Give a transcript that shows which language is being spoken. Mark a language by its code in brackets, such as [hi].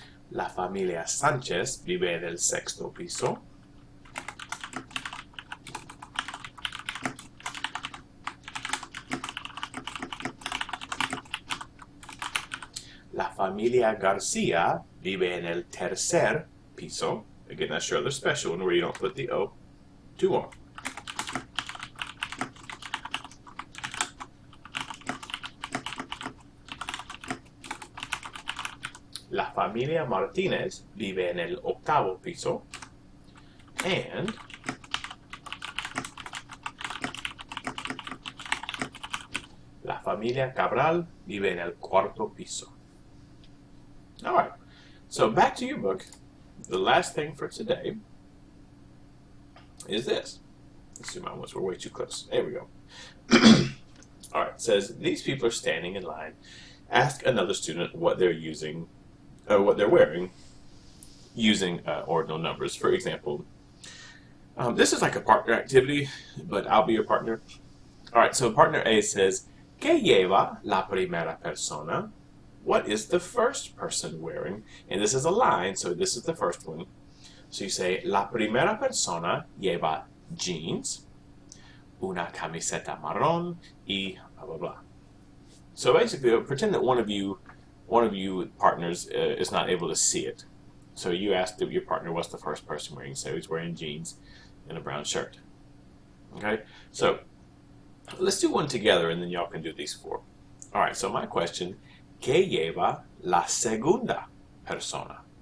[es] La familia Sánchez vive en el 6º piso. La familia García vive en el 3er piso. [en] Again, that's your other special one where you don't put the O. 2 more. [es] La familia Martínez vive en el 8º piso. And la familia Cabral vive en el 4º piso. [en] All right, so back to your book. The last thing for today is this. Let's zoom out once we're way too close. There we go. All right, it says, these people are standing in line. Ask another student what they're using, what they're wearing, using ordinal numbers. For example, this is like a partner activity, but I'll be your partner. All right, so partner A says, [es] ¿Qué lleva la primera persona? [en] What is the first person wearing? And this is a line, so this is the first one. So you say, [es] la primera persona lleva jeans, una camiseta marrón, y blah, blah, blah. [en] So basically, pretend that one of you partners is not able to see it. So you ask your partner, what's the first person wearing? So he's wearing jeans and a brown shirt. Okay, so let's do one together, and then y'all can do these 4. All right, so my question, [es] ¿Qué lleva la segunda persona?